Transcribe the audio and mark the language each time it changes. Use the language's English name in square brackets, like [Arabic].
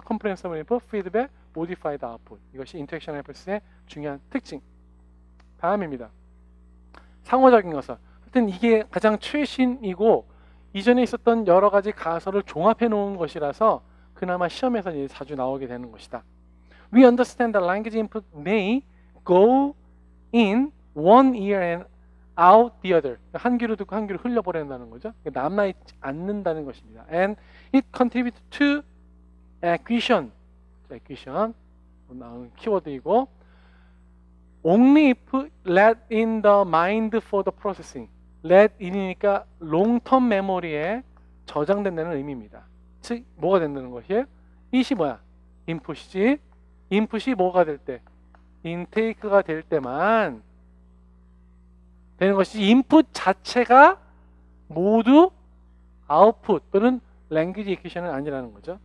[English] 컴프레hensive input, feedback, modified output. [Korean] 이것이 인터액션 하이포테시스의 중요한 특징. 다음입니다. 상호적인 것은. 하여튼 이게 가장 최신이고 이전에 있었던 여러 가지 가설을 종합해 놓은 것이라서 그나마 시험에서 이제 자주 나오게 되는 것이다. [English] We understand that language input may go in one ear and out the other. [Korean] 한 귀로 듣고 한 귀로 흘려보낸다는 거죠. 남아있지 않는다는 것입니다. [English] And it contributes to acquisition. acquisition 나오는 키워드이고, only if let in the mind for the processing. [Korean] let in이니까 long-term memory에 저장된다는 의미입니다. 즉 뭐가 된다는 것이에요? it이 뭐야? input이지. input이 뭐가 될 때? intake가 될 때만 되는 것이지, 인풋 자체가 모두 아웃풋 또는 랭귀지 애큐션은 아니라는 거죠.